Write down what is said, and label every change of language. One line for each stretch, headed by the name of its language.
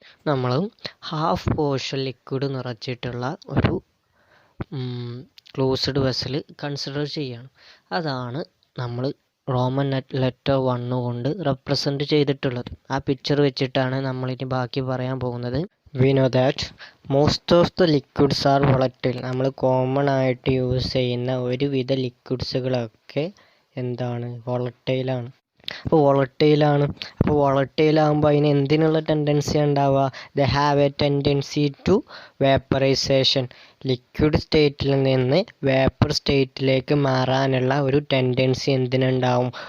Malayalam: നമ്മൾ half portion liquid നിറച്ചിട്ടുള്ള ഒരു closed vessel consider ചെയ്യണം. അതാണ് നമ്മൾ റോമൻ ലെറ്റർ 1 കൊണ്ട് റെപ്രസെൻറ്റ് ചെയ്തിട്ടുള്ളത്. ആ പിക്ചർ വെച്ചിട്ടാണ് നമ്മളിനി ബാക്കി പറയാൻ പോകുന്നത്.
English: We know that most of the liquids are volatile.
Malayalam: നമ്മൾ കോമൺ ആയിട്ട് യൂസ് ചെയ്യുന്ന ഒരുവിധ ലിക്വിഡ്സുകളൊക്കെ എന്താണ്? വോളറ്റൈലാണ്. അപ്പോൾ വോളറ്റൈലാകുമ്പോൾ അതിന് എന്തിനുള്ള ടെൻഡൻസി ഉണ്ടാവുക?
English: They have a tendency to vaporisation.
Malayalam: Liquid സ്റ്റേറ്റിൽ നിന്ന് വേപ്പർ സ്റ്റേറ്റിലേക്ക് മാറാനുള്ള ഒരു ടെൻഡൻസി എന്തിനുണ്ടാവും?